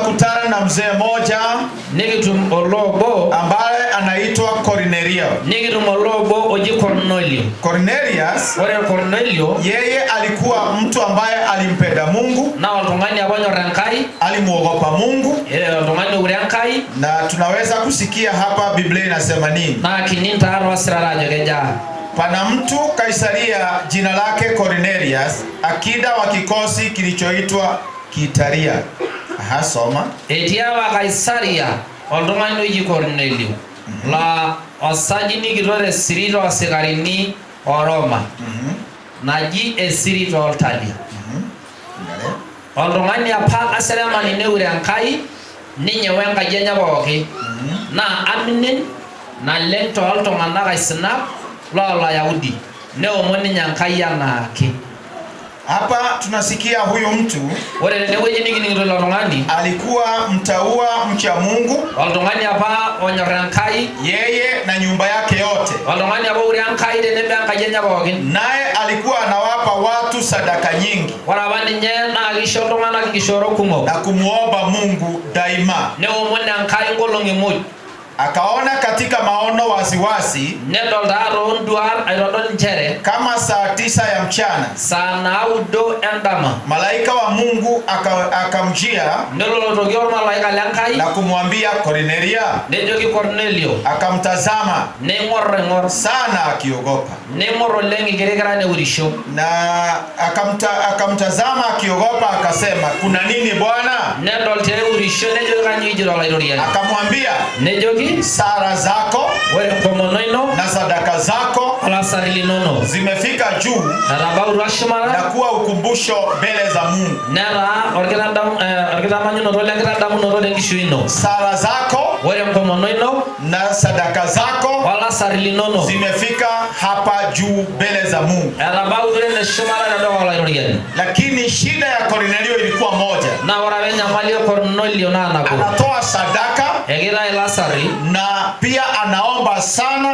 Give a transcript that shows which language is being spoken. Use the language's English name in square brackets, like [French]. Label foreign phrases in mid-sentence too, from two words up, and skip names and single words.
[Swahili] huwa tunakutana na mzee moja [Masai] nikitum oloobo [Swahili] ambaye anaitwa Cornelio. [Masai] Nikitumolobo oji Cornelio. [Swahili] Cornelio yeye alikuwa mtu ambaye alimpenda Mungu [Masai] na oltung'ani abanyor Enkai, [Swahili] alimuogopa Mungu. [Masai] Oltung'ani ure Enkai, [Swahili] na tunaweza kusikia hapa Biblia inasema nini. [Masai] Na kininta arwasirara jogeja. [Swahili] Pana mtu Kaisaria jina lake Cornelius, akida wa kikosi kilichoitwa Kitaria. Soma. [Masai] Etia wa Kaisaria oltung'ani oji Cornelio la osajini kitore sirito asikarini o Roma naji esirito oltalia. Oltung'ani apa aseremani neure Enkai ninye wenkaji enye pooki na aminin naleng tooltung'anak aisinak lolayahudi neomon ninye Enkai anaake. [Swahili] Hapa tunasikia huyu mtu [Masai] ore tenewueji nikining'ito ilo tung'ani [Swahili] alikuwa mtaua mcha Mungu, [Masai] oltung'ani apa onyor Enkai [Swahili] yeye na nyumba yake yote, [Masai] oltung'ani apa ure Enkai tenebo enkaji enye pookin. [Swahili] Naye alikuwa anawapa watu sadaka nyingi, [Masai] ore apa ninye naa kisho iltung'anak inkishoorot kumok [Swahili] na kumuomba Mungu daima. [Masai] Neomon Enkai nkolong'i muj. [Swahili] Akaona katika maono wasiwasi [Masai] nedol taatoo nduat aitodol nchere [Swahili] kama saa 9 ya mchana, [Masai] saa 9 endama, [Swahili] malaika wa Mungu akamjia [Masai] nelolotoki olmalaika l'Enkai [Swahili] na kumwambia Cornelia. [Masai] Nejoki Cornelio. [Swahili] Akamtazama [Masai] neing'or [Swahili] sana akiogopa, [Masai] neing'or oleng ikirikira neurisho, [Swahili] na akamtazama akiogopa, akasema kuna nini Bwana? [Masai] Nedol teurisho nejoki kanyo ijito olairoriani. [Swahili] Akamwambia [Masai] nejoki [Swahili] sara zako [Masai] ore enkomono ino [Swahili] na sadaka zako [Masai] olasari linono [Swahili] zimefika juu [Masai] natabautua shumata [Swahili] na kuwa ukumbusho mbele za Mungu. [Masai] Netaa orkitamanyunoto lenkitadamunoto lenkishui ino. [Swahili] Sara zako [Masai] ore enkomono ino [Swahili] na sadaka zako [Masai] olasari linono [Swahili] zimefika hapa juu mbele za Mungu. [Masai] Etabautua ene shumata tedukuya olairoriani. [Swahili] Lakini shida ya Cornelio ilikuwa moja. [Masai] Na ore apa enyamali e Cornelio naa nabo. [Swahili] Anatoa sadaka [Masai] egira ilasari [Swahili] na pia anaomba sana,